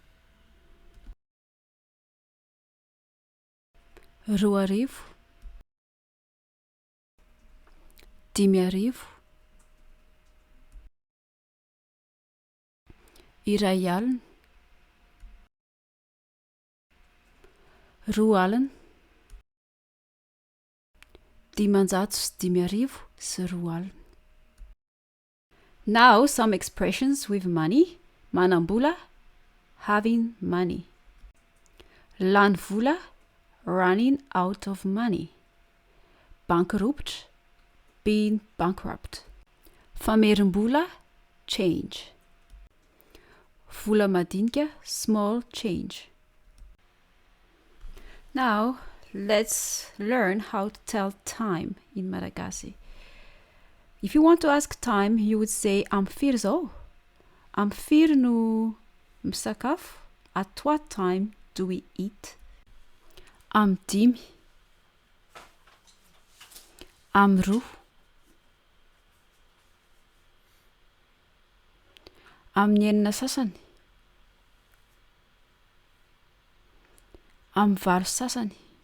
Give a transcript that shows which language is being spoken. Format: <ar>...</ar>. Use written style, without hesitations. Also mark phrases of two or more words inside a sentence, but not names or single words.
<mg>roa arivo, dimy arivo, iray alina, roa alina, dimanjato sy dimy arivo sy roa alina.</mg> <en>Now some expressions with money.</en> <mg>Manam-bola,</mg> <en>having money.</en> <mg>Lany vola,</mg> <en>running out of money. Bankrupt, being bankrupt.</en> <mg>Famerim-bola, change. Vola madinika,</mg> <en>small change. Now let's learn how to tell time in Malagasy. If you want to ask time, you would say</en> <mg>am firy zao. Am firy no misakafo?</mg> <en>At what time do we eat?</en> <mg>Am dimy. Am roa. Amin'ny enina sasany. Amin'ny valo sasany.</mg>